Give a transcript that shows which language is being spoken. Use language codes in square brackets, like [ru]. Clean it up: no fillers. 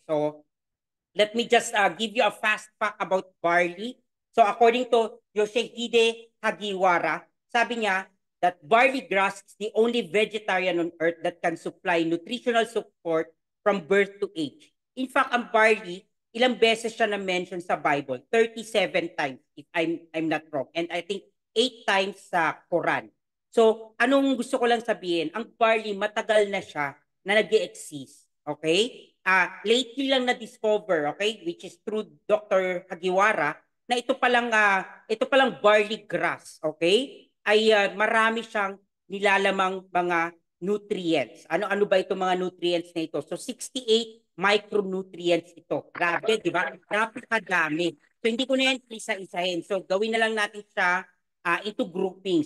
[en] So let me just give you a fast fact about barley. So according to Yoshihide Hagiwara, [tl] sabi niya, [en] that barley grass is the only vegetarian on earth that can supply nutritional support from birth to age. [tl] In fact, ang barley, ilang beses siya na-mention sa Bible? [en] 37 times, if I'm not wrong. And I think 8 times sa Quran. [tl] So, anong gusto ko lang sabihin? Ang barley, matagal na siya na nag-exist. Okay? Lately lang na-discover, okay? [en] Which is through Dr. [tl] Hagiwara, na ito palang barley grass, okay? Ay marami siyang nilalamang mga nutrients. Ano-ano ba itong mga nutrients na ito? So 68 micronutrients ito. Grabe, di ba? Napakadami. So hindi ko na yan isa-isahin. So gawin na lang natin siya into grouping.